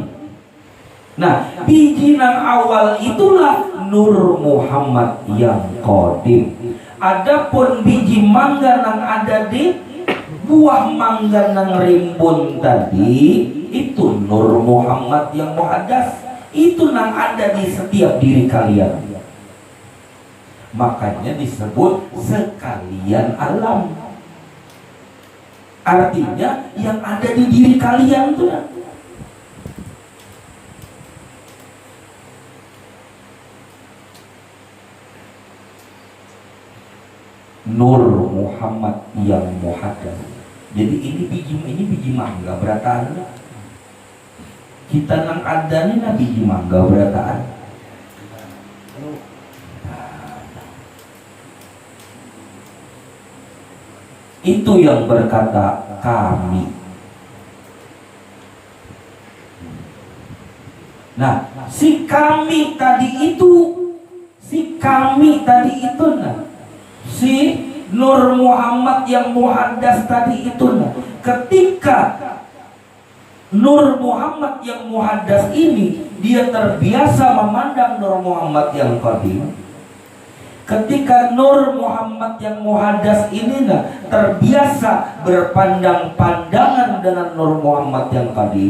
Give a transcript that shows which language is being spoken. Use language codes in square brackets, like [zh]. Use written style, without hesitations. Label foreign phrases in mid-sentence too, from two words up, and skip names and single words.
[id] Nah, biji nang awal itulah Nur Muhammad yang qadim. Adapun biji mangga nang ada di buah mangga nang rimbun tadi itu Nur Muhammad yang muhaddas. Itu nang ada di setiap diri kalian. Makanya disebut sekalian alam. Artinya yang ada di diri kalian tuh ya. Nur Muhammad yang muhaddas. Jadi ini biji mangga berataan. Kita nang ada nih nah biji mangga berataan. Itu yang berkata kami. Nah, si kami tadi itu nah, si Nur Muhammad yang muhaddas tadi itu nah, ketika Nur Muhammad yang muhaddas ini dia terbiasa memandang Nur Muhammad yang qadim. Ketika Nur Muhammad yang muhaddas ini nah, terbiasa berpandang-pandangan dengan Nur Muhammad yang qadim.